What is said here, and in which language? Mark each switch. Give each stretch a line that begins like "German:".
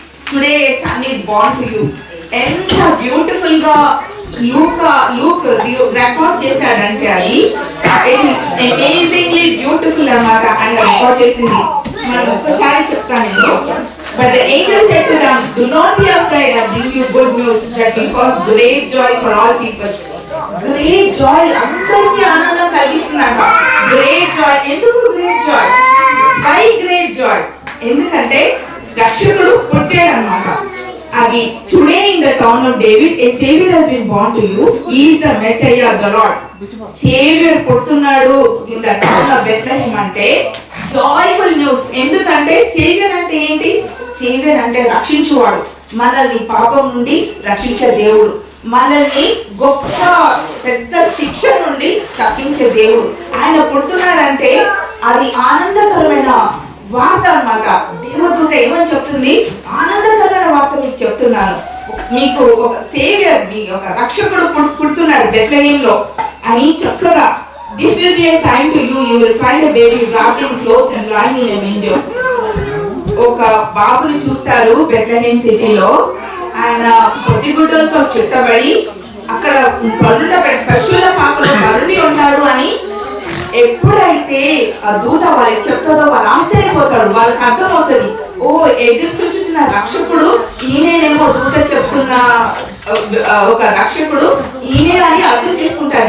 English: Today a son is born to you.
Telugu: ఎంత beautiful గా Luke record చేశాడంటే అది అమేజింగ్లీ బ్యూటిఫుల్ అన్నమాట. ఆయన రికార్డ్ చేసింది మనం ఒక్కసారి చెప్తాను నేను.
English: But the angel said to them, do not be afraid, I bring you good news that will cause great joy for all people. Great joy,
Telugu: అందరికీ ఆనందం కలిగిస్తున్నాడు.
English: Great joy.
Telugu: ఎందుకు
English: great joy? Why great joy?
Telugu: ఎందుకంటే రక్షకుడు పుట్టాడు అన్నమాట. అది
English: Today in the town of David a saviour has been born to you. He is the Messiah, the Lord.
Telugu: Saviour పుడుతున్నాడు
English: In the town of Bethlehem అంటే joyful news.
Telugu: ఎందుకంటే saviour అంటే ఏంటి? Saviour అంటే రక్షించువాడు. మనల్ని పాపం నుండి రక్షించే దేవుడు, మనల్ని గొప్ప పెద్ద శిక్ష నుండి తప్పించే దేవుడు. ఆయన పుడుతున్నాడంటే అది ఆనందకరమైన వార్త అన్నమాట. దేవదూత ఏమని చెప్తుంది? ఆనందకరమైన వార్త మీకు చెప్తున్నాను, మీకు ఒక సేవియర్, మీ ఒక రక్షకుడు పుడుతున్నాడు బెత్లెహేంలో అని చక్కగా.
English: This will be a sign to you, you will find a baby wrapped in clothes and lying in a manger.
Telugu: ఒక బాబుని చూస్తారు బెత్లెహేమ్ సిటీలో. ఆయన పొద్దుగుడ్డలతో చుట్టబడి అక్కడ పశువుల పాకలో కరుణి ఉంటాడు అని ఎప్పుడైతే ఆ దూత వాళ్ళకి చెప్తుందో వాళ్ళు ఆశ్చర్యపోతాడు. వాళ్ళకి అర్థమవుతుంది, ఓ ఎదురు చూచుతున్న రక్షకుడు ఈయనేమో దూత చెప్తున్న ఒక రక్షకుడు ఈయనే అని అర్థం చేసుకుంటారు.